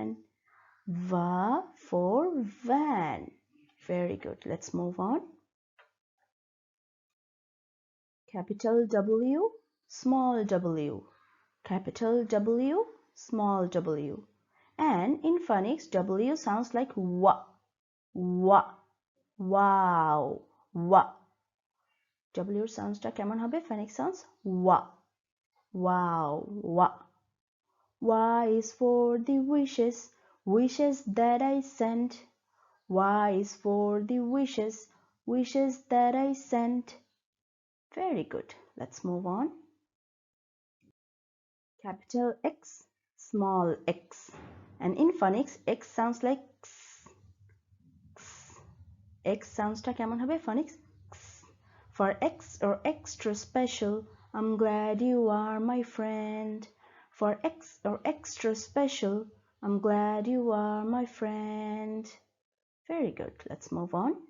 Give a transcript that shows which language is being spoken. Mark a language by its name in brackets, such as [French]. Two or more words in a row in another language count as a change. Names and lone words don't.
[English] Va for van. Very good. Let's move on. Capital W, small w. Capital W, small w. And in phonics, W sounds like wa. Wa. Wow. Wa. W sounds [Bangla] টা কেমন হবে? [English] Phonic sounds wa. Wow. Wa. Y is for the wishes, wishes that I sent. Y is for the wishes, wishes that I sent. Very good. Let's move on. Capital X, small x. And in phonics, X sounds like x. X. X sounds [Bangla] টা কেমন হবে? [English] Phonics x. For X or extra special, I'm glad you are my friend. For X or extra special, I'm glad you are my friend. Very good. Let's move on.